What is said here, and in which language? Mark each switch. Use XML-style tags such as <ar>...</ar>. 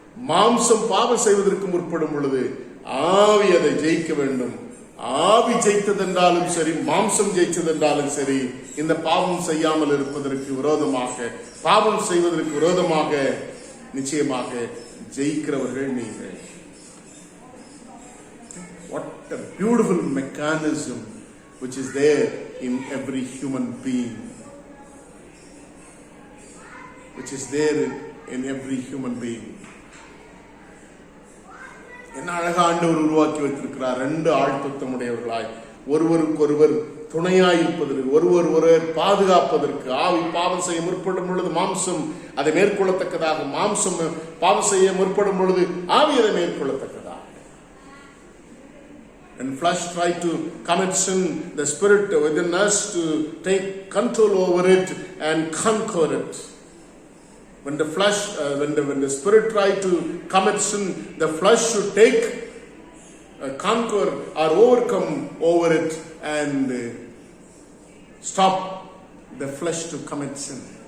<ta>மாம்சம் பாவம் செய்வதற்கு முற்படும் பொழுது ஆவி அதை ஜெயிக்க வேண்டும். ஆவி ஜெயித்ததென்றாலும் சரி, மாம்சம் ஜெயித்ததென்றாலும் சரி, இந்த பாவம் செய்யாமல் இருப்பதற்கு விரோதமாக, பாவம் செய்வதற்கு விரோதமாக நிச்சயமாக ஜெயிக்கிறவர்கள் நீங்கள்.</ta> <en>What a beautiful mechanism which is there in every human being. Which is there in every human being.</en> <ta>என்ன அழகா ஆண்டவர் உருவாக்கி வைத்திருக்கிறார். ரெண்டு ஆழ்த்தமுடையவர்களாய் ஒருவருக்கொருவர் துணையாயிருப்பதற்கு, ஒருவர் பாதுகாப்பதற்கு. ஆவி பாவம் செய்ய முற்படும் பொழுது மாம்சம் அதை மேற்கொள்ளத்தக்கதாக, மாம்சம் பாவம் செய்ய முற்படும் பொழுது ஆவி அதை மேற்கொள்ளத்தக்கதாக.</ta> <en>When flesh try to commit sin, the spirit within us to take control over it and conquer it. When the flesh, when the spirit try to commit sin, the flesh should take, conquer or overcome over it and stop the flesh to commit sin.</en>